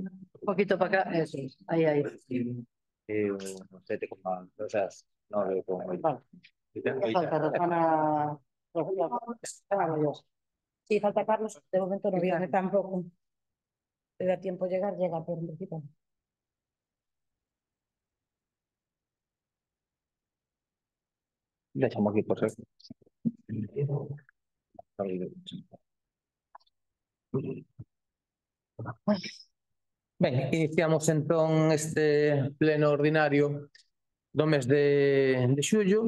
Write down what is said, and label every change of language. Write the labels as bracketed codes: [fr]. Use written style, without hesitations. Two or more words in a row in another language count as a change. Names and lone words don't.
[es] Un poquito para acá, eso es. Ahí, ahí. O 7, o sea, 9,8. Vale. Falta Rosana. Dios. Sí, falta Carlos. De momento no viene tampoco. Le da tiempo llegar, llega, pero en principio no. [gl] Deixamos aquí por ser. Ben, iniciamos entón este pleno ordinario do mes de xullo.